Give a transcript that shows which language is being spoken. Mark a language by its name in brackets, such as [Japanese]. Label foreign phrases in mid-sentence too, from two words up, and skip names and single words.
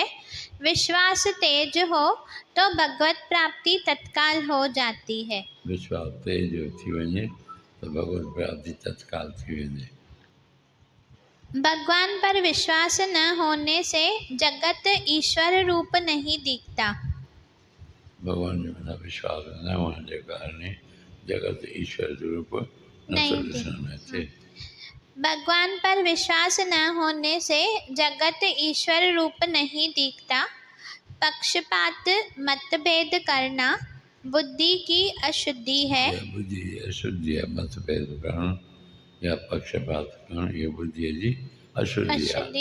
[Hindi] विश्वास तेज हो तो भगवत प्राप्ति तत्काल हो जाती है। [Sindhi] विश्वास तेज थी वञे तो भगवत प्राप्ति तत्काल थी वञे। [Hindi] भगवान पर विश्वास न होने से जगत ईश्वर रूप नहीं दिखता। [Sindhi] भगवान जे मथां विश्वास न हुअण जे कारण जगत ईश्वर जो रूप नथो ॾिसण में अचे। [Hindi] भगवान पर विश्वास न होने से जगत ईश्वर रूप नहीं दिखता। पक्षपात, मतभेद करना बुद्धि की अशुद्धि है। [Sindhi] बुद्धि जी अशुद्धि है। मतभेद करण या पक्षपात करण ये बुद्धि जी अशुद्धि है।